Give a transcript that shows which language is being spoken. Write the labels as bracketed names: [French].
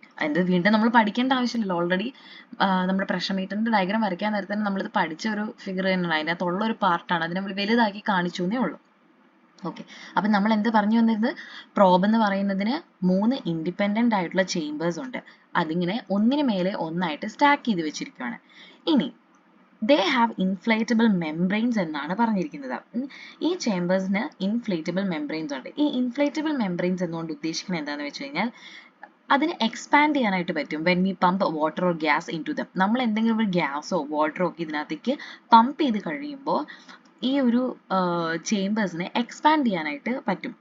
[Malayalam] അത് വീണ്ടും നമ്മൾ പഠിക്കേണ്ട ആവശ്യമില്ലല്ലോ, ഓൾറെഡി നമ്മുടെ പ്രഷർ മീറ്ററിന്റെ ഡയഗ്രാം വരയ്ക്കാൻ നേരത്തെ തന്നെ നമ്മളിത് പഠിച്ച ഒരു ഫിഗർ തന്നെയാണ്, അതിനകത്തുള്ള ഒരു പാർട്ടാണ്, അതിനെ നമ്മൾ വലുതാക്കി കാണിച്ചു എന്നേ ഉള്ളൂ. ഓക്കെ, അപ്പം നമ്മൾ എന്ത് പറഞ്ഞു വന്നത്, പ്രോബ് എന്ന് പറയുന്നതിന് 3 ഇൻഡിപെൻഡന്റ് ആയിട്ടുള്ള ചേമ്പേഴ്സ് ഉണ്ട്. അതിങ്ങനെ ഒന്നിന് മേലെ ഒന്നായിട്ട് സ്റ്റാക്ക് ചെയ്ത് വെച്ചിരിക്കുകയാണ്. ഇനി [English] they have inflatable membranes [Malayalam] എന്നാണ് പറഞ്ഞിരിക്കുന്നത്. ഈ ചേമ്പേഴ്സിന് ഇൻഫ്ലേറ്റബിൾ മെംബ്രെയിൻസ് ഉണ്ട്. ഈ ഇൻഫ്ലേറ്റബിൾ മെംബ്രെയിൻസ് എന്നുകൊണ്ട് ഉദ്ദേശിക്കുന്നത് എന്താണെന്ന് വെച്ച് കഴിഞ്ഞാൽ അതിന് എക്സ്പാൻഡ് ചെയ്യാനായിട്ട് പറ്റും [English] When we pump water or gas in to them. [Malayalam] നമ്മൾ എന്തെങ്കിലും ഒരു ഗ്യാസോ വാട്ടറോ ഒക്കെ ഇതിനകത്തേക്ക് പമ്പ് ചെയ്ത് കഴിയുമ്പോൾ ഈ ഒരു ചേമ്പേഴ്സിനെ എക്സ്പാൻഡ് ചെയ്യാനായിട്ട് പറ്റും.